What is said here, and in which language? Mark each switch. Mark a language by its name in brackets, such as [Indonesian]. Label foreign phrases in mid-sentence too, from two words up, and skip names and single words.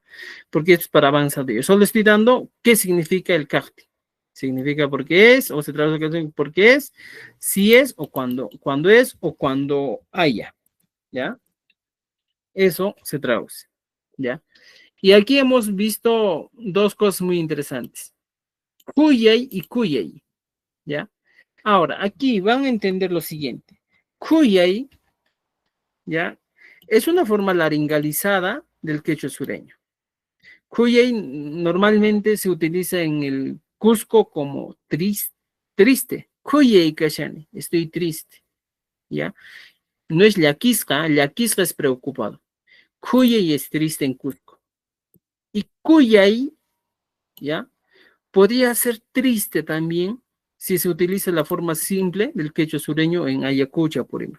[Spanish] Porque esto es para avanzar de ello. Solo estoy dando qué significa el karting. Significa porque es, o se traduce porque es, si es, o cuando es, o cuando haya, ¿ya? Eso se traduce, ¿ya? Y aquí hemos visto dos cosas muy interesantes. Kuyay y Kuyay, ¿ya? Ahora, aquí van a entender lo siguiente. Kuyay, ¿ya? Es una forma laringalizada del quechua sureño. Kuyay normalmente se utiliza en el Cusco como triste. [Quechua] Kuyay kashani, [Spanish] estoy triste, ¿ya? No es llaquisca es preocupado. Kuyay es triste en Cusco. Y Kuyay, ¿ya? Podría ser triste también si se utiliza la forma simple del quechua sureño en Ayacucho, por ejemplo.